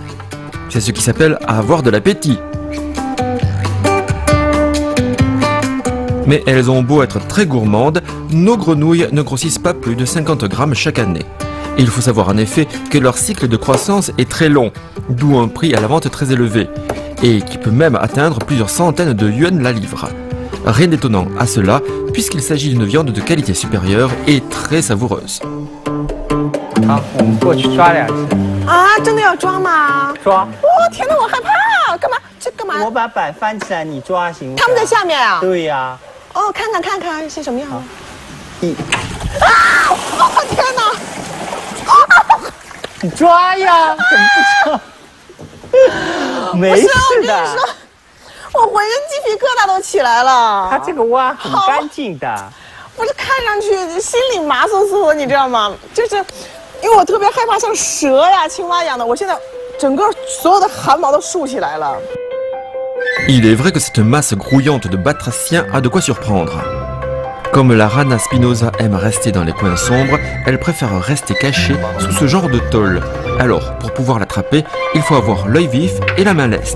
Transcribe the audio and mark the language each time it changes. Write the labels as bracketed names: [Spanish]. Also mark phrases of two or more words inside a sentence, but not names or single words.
[French] C'est ce qui s'appelle avoir de l'appétit. Mais elles ont beau être très gourmandes, nos grenouilles ne grossissent pas plus de 50 grammes chaque année. Et il faut savoir en effet que leur cycle de croissance est très long, d'où un prix à la vente très élevé, et qui peut même atteindre plusieurs centaines de yuan la livre. Rien d'étonnant à cela, puisqu'il s'agit d'une viande de qualité supérieure et très savoureuse. [Chinese] 好，我们过去抓2只。啊，真的要抓吗？抓。哦，天哪，我害怕！干嘛？这干嘛？我把板翻起来，你抓行吗？他们在下面啊？对呀。哦，看看是什么样的。一。啊！哦，天哪！你抓呀！怎么不抓？没事的。我浑身鸡皮疙瘩都起来了。它这个蛙很干净的。我这看上去心里麻酥酥的，你知道吗？就是因为我特别害怕像蛇呀、青蛙一样的，我现在整个所有的汗毛都竖起来了。 [French] Il est vrai que cette masse grouillante de batraciens a de quoi surprendre. Comme la rana spinosa aime rester dans les coins sombres, elle préfère rester cachée sous ce genre de tôle. Alors, pour pouvoir l'attraper, il faut avoir l'œil vif et la main leste.